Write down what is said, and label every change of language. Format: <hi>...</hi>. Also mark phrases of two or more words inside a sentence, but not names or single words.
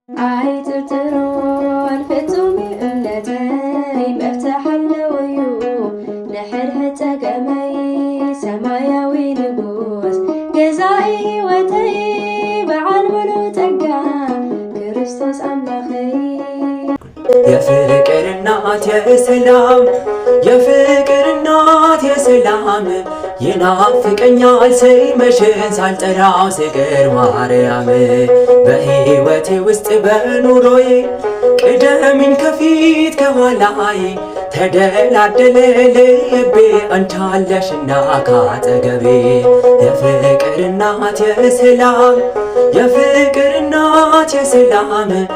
<ti>አይትርትሮን ፍጹም እምነተይ መፍትሕ ኣለወዩ ንሕድሕድ ፀገመይ ሰማያዊ ንጉስ ገዛኢ ሕይወተይ በዓል ሙሉእ ጸጋ ክርስቶስ አምላኸይ</ti> <am>የፍቅር እናት የሰላም የፍቅር እናት የሰላም ይናፍቀኛል ስምሽን ሳልጠራው ስቀር ማርያም በሕይወቴ ውስጥ በኑሮዬ ቅደሚኝ ከፊት ከኋላዬ ተደላደለ ልቤ አንቺ አለሽና ካጠገቤ የፍቅር እናት የሰላም የፍቅር እናት የሰላም</am>